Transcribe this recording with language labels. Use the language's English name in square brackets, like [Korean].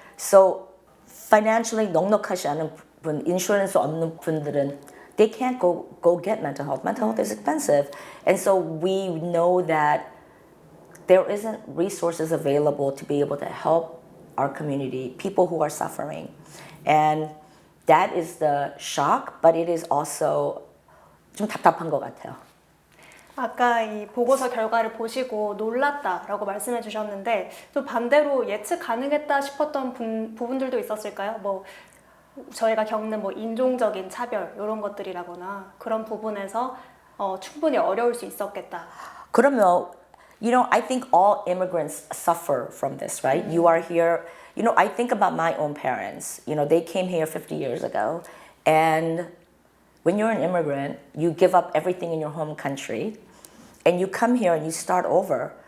[English] So financially [Korean] 넉넉하지 않은 분, 인슈런스 없는 분들은 [English] they can't go get mental health. Mental health is expensive. And so we know that there isn't resources available to be able to help our community, people who are suffering. And that is the shock, but it is also [Korean] 좀 답답한 것 같아요. 아까 이 보고서 결과를 보시고 놀랐다라고 말씀해 주셨는데 또 반대로 예측 가능했다 싶었던 부분들도 있었을까요? 뭐 저희가 겪는 뭐 인종적인 차별 이런 것들이라거나 그런 부분에서 충분히 어려울 수 있었겠다. 그러면 [English] you know, I think all immigrants suffer from this, right? You are here. You know, I think about my own parents. You know, they came here 50 years ago, and when you're an immigrant, you give up everything in your home country, and you come here and you start over.